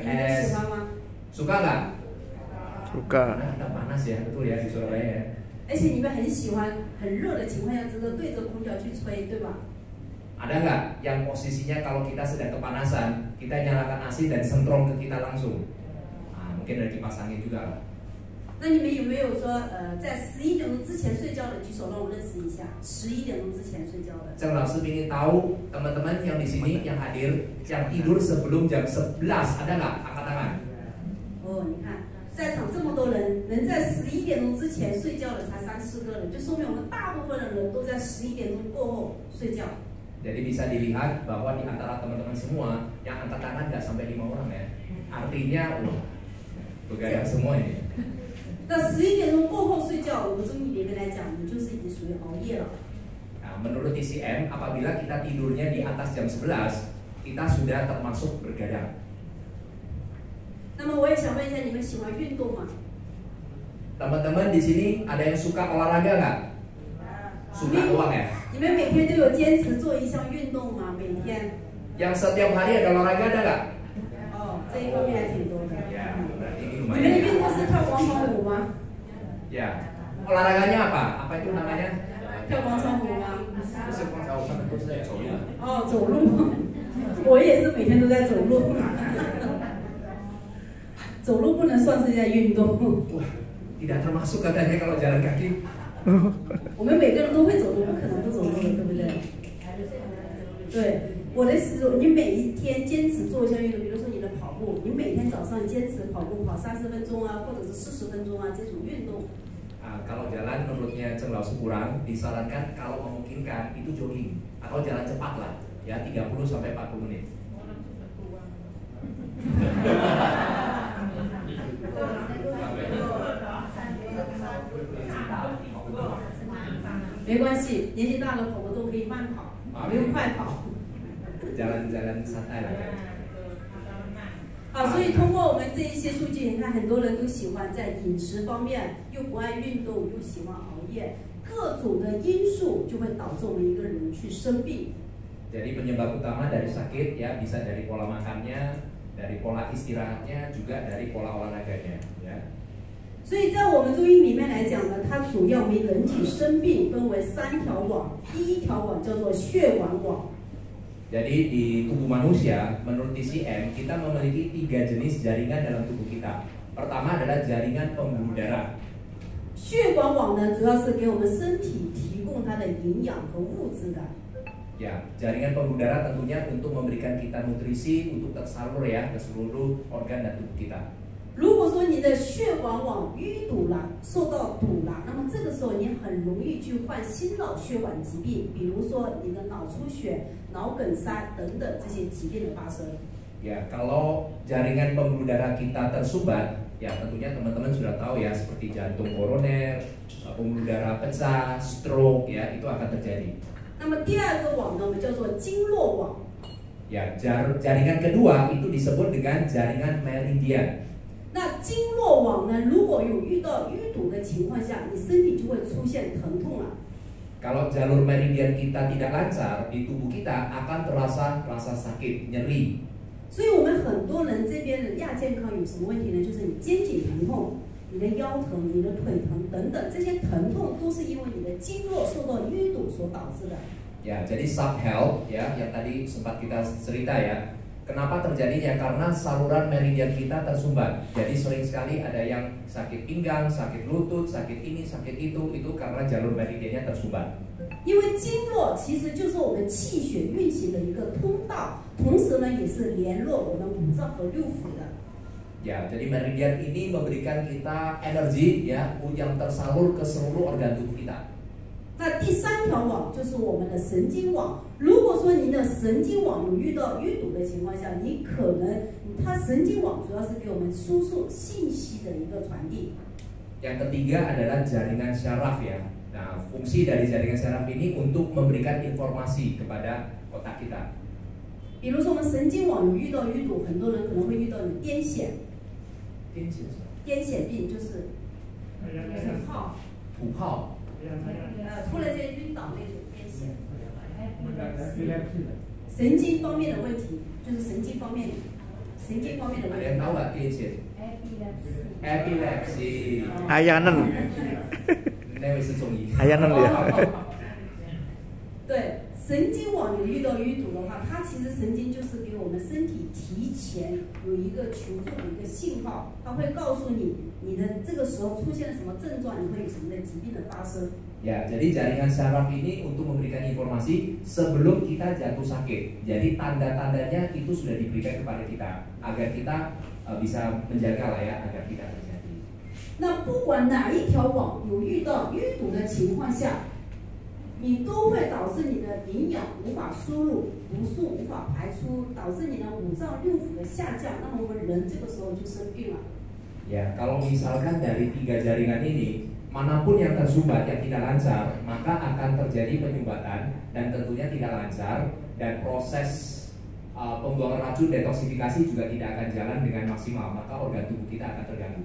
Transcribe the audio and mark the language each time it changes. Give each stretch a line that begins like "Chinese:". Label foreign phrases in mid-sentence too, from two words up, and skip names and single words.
Chinese: 你们喜 es. 欢吗？
Indonesian: Suka nggak? Suka. Karena ada panas ya, betul ya di Surabaya ya.
Chinese: 而且你们很喜欢很热的情况下，只能对着空调去吹，对吧？
Indonesian: Ada nggak yang posisinya kalau kita sedang kepanasan, kita nyalakan AC dan sentrong ke kita langsung? Nah, mungkin ada kipas angin juga lah.
Chinese: 那你们有没有说，在11点钟之前睡觉的举手，让我认识一下。11点钟之前睡觉的。
Indonesian: Cheng Lao Shi ingin tahu teman-teman yang di sini yang hadir yang tidur sebelum jam 11 ada nggak? Angkat tangan.
Chinese: 哦，你看，在场这么多人，能在11点钟之前睡觉的才3、4个人，就说明我们大部分的人都在11点钟过后睡觉。
Indonesian: Jadi bisa dilihat bahwa di antara teman-teman semua yang angkat tangan nggak sampai 5 orang ya. Artinya, wah, begadang semua ini.
Chinese: 那11点钟过后睡觉，我们中医里面来讲，你就是已经属于熬夜了。
Indonesian: Nah, menurut TCM, apabila kita tidurnya di atas jam 11, kita sudah termasuk bergadang.
Chinese: 那么我也想问一下，你们喜欢运动吗？
Indonesian: Teman-teman di sini ada yang suka olahraga nggak? Suka doang ya?
Chinese: 你们每天都有坚持做一项运动吗？每天？
Indonesian: Yang setiap hari ada olahraga ada nggak?
Chinese: 哦，这一方面还挺多的。
Indonesian: Ya, berarti ini
Chinese: 你们的
Indonesian: lumayan.
Chinese: 运动是跳广场舞吗？
Indonesian: Ya, olahraganya apa? Apa itu namanya?
Chinese: 跳广场舞吗？
Indonesian: Musik Pangkau kan itu saya coba.
Chinese: 哦，走路。我也是每天都在走路。走路不能算是在运动。
Indonesian: Wah, tidak termasuk katanya kalau jalan kaki.
Chinese: 我们每个人都会走路，不可能不走路的，对不对？对，我的是你每一天坚持做一项运动，比如说你的跑步，你每天早上坚持跑步跑30分钟啊，或者是40分钟啊，这种运动。
Indonesian: Kalau jalan menurutnya Ceng Lau Sekurang disarankan kalau memungkinkan itu jogging atau jalan cepat lah ya 30 sampai 40 menit.
Chinese: 没关系，年纪大了跑步都可以慢跑，不用快跑。
Indonesian: Jalan-jalan santai lah.
Chinese: 好，所以通过我们这一些数据，你看很多人都喜欢在饮食方面，又不爱运动，又喜欢熬夜，各种的因素就会导致我们一个人去生病。
Indonesian: Jadi penyebab utama dari sakit ya bisa dari pola makannya, dari pola istirahatnya, juga dari pola olahraganya ya.
Chinese: 所以在我们中医里面来讲呢，它主要为人体生病分为3条网，第一条网叫做血管网。
Indonesian: Jadi di tubuh manusia, menurut TCM, kita memiliki 3 jenis jaringan dalam tubuh kita. Pertama adalah jaringan pembuluh darah.
Chinese: 血管网呢，主要是给我们身体提供它的营养和物质的。
Indonesian: Ya, jaringan pembuluh darah tentunya untuk memberikan kita nutrisi untuk tersalur ya ke seluruh organ dan tubuh kita.
Chinese: 如果说你的血管网淤堵了，受到堵了，那么这个时候你很容易去患心脑血管疾病，比如说你的脑出血、脑梗塞等等这些疾病的发生。
Indonesian: Ya, kalau jaringan pembuluh darah kita tersumbat, ya tentunya teman-teman sudah tahu ya seperti jantung koroner, pembuluh darah pecah, stroke ya itu akan terjadi.
Chinese: 那么第二个网呢，我们叫做经络网。
Indonesian: Ya, jaringan kedua itu disebut dengan jaringan meridian.
Chinese: 那经络网呢，如果有遇到淤堵的情况下，你身体就会出现疼痛了。
Indonesian: Kalau jalur meridian kita tidak lancar di tubuh kita akan terasa rasa sakit, nyeri.
Chinese: 所以我们很多人这边的亚健康有什么问题呢？就是你肩颈疼痛、你的腰疼、你的腿疼等等，这些疼痛都是因为你的经络受到淤堵所导致的。
Indonesian: Ya, jadi
English: sub health
Indonesian: ya yang tadi sempat kita cerita ya. Kenapa terjadinya? Karena saluran meridian kita tersumbat. Jadi sering sekali ada yang sakit pinggang, sakit lutut, sakit ini, sakit itu karena jalur meridiannya tersumbat.
Chinese: 因为经络其实就是我们气血运行的一个通道，同时呢也是联络我们五脏和六腑的。
Indonesian: Ya, jadi meridian ini memberikan kita energi ya yang tersalur ke seluruh organ tubuh kita.
Chinese: 那第3条网就是我们的神经网。如果说您的神经网有遇到淤堵的情况下，你可能它神经网主要是给我们输送信息的一个传递。
Indonesian: Yang ketiga adalah jaringan syaraf ya. Nah, fungsi dari jaringan syaraf ini untuk memberikan informasi kepada otak kita.
Chinese: 比如说我们神经网有遇到淤堵，很多人可能会遇到有癫痫。癫痫病就是土炮。突然间晕倒那种癫痫。神经方面的问题，就是神经方面的问题。
Indonesian: Ada yang tahu nggak 癫痫? Epilepsi. Ayanan.
Chinese: 那位是中医。
Indonesian: Ayanan dia.
Chinese: 对，神经网有遇到淤堵的话，它其实神经就是给我们身体提前有一个求助的一个信号，它会告诉你你的这个时候出现了什么症状，你会有什么的疾病的发生。
Indonesian: Ya, jadi jaringan syaraf ini untuk memberikan informasi sebelum kita jatuh sakit. Jadi tanda-tandanya itu sudah diberikan kepada kita agar kita bisa menjaga lah ya agar tidak terjadi.
Chinese: 那不管哪一条网有遇到淤堵的情况下，你都会导致你的营养无法输入，毒素无法排出，导致你的五脏六腑的下降。那么我们人这个时候就生病了。
Indonesian: Ya, kalau misalkan dari 3 jaringan ini manapun yang tersumbat yang tidak lancar, maka akan terjadi penyumbatan dan tentunya tidak lancar dan proses pembuangan racun detoksifikasi juga tidak akan jalan dengan maksimal, maka organ tubuh kita akan terganggu.